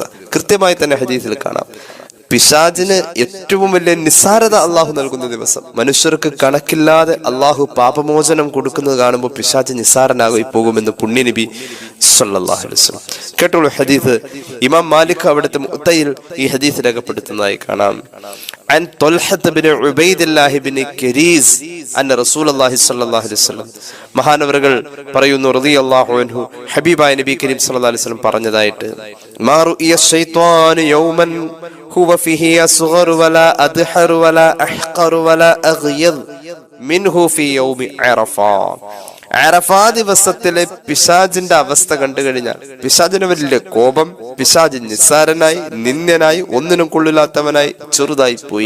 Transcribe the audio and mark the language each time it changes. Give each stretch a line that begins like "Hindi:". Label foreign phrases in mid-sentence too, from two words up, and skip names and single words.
Malayalam: കൃത്യമായി തന്നെ ഹദീസിൽ കാണാം, പിശാചിന് ഏറ്റവും വലിയ നിസ്സാരത അള്ളാഹു നൽകുന്ന ദിവസം. മനുഷ്യർക്ക് കണക്കില്ലാതെ അള്ളാഹു പാപമോചനം കൊടുക്കുന്നത് കാണുമ്പോൾ പിശാച് നിസ്സാരനായി പോകുമെന്ന് പുണ്യനബി
Arabic: صلى الله عليه وسلم.
Malayalam: കേട്ടോളൂ ഹദീസ്. ഇമാം മാലിക് അവിടുത്തെ മുത്തയിൽ ഈ ഹദീസ് രേഖപ്പെടുത്തുന്നതായി കാണാം.
Arabic: عن طلحة بن عبيد الله بن كريز أن رسول الله صلى الله عليه وسلم
Malayalam: മഹാനവറുകൾ പറയുന്നു
Arabic: رضي الله عنه,
Malayalam: ഹബീബായ നബി കരീം
Arabic: صلى الله عليه وسلم പറഞ്ഞതായിട്ട്, ما رئي الشيطان يوما هو فيه أصغر ولا أدحر ولا أحقر ولا أغيظ منه في يوم عرفة.
Malayalam: അറഫാ ദിവസത്തിലെ പിശാചിന്റെ അവസ്ഥ കണ്ടു കഴിഞ്ഞാൽ പിശാചിന് വലിയ കോപം, പിശാച് നിസ്സാരനായി, നിന്ദ്യനായി, ഒന്നിനും കൊള്ളില്ലാത്തവനായി, ചെറുതായി പോയി.